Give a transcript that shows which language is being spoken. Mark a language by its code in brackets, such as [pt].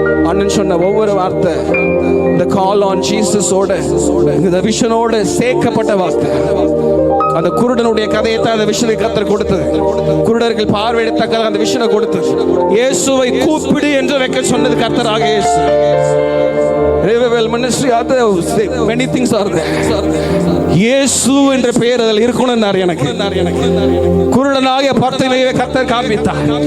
[ta] அண்ணன் சொன்ன ஒவ்வொரு வார்த்தை இந்த கால் ஆன் ஜீசஸோட, இந்த விஷனோட சேர்க்கப்பட்ட வார்த்தை. அந்த குருடனுடைய கதையை தான் அந்த விஷனை கர்த்தர் கொடுத்தது. குருடர்கள் பார்வையிடத்தக்க அந்த விஷனை கொடுத்து இயேசுவை கூப்பிடு என்று வைக்க சொன்னது கர்த்தராக இயேசு. [en] Revival ministry, many things are there. [ta] இயேசு என்ற பெயர் அதில் இருக்கணும். எனக்கு குருடனாகிய பர்த்திமையை கர்த்தர் காண்பித்தார்.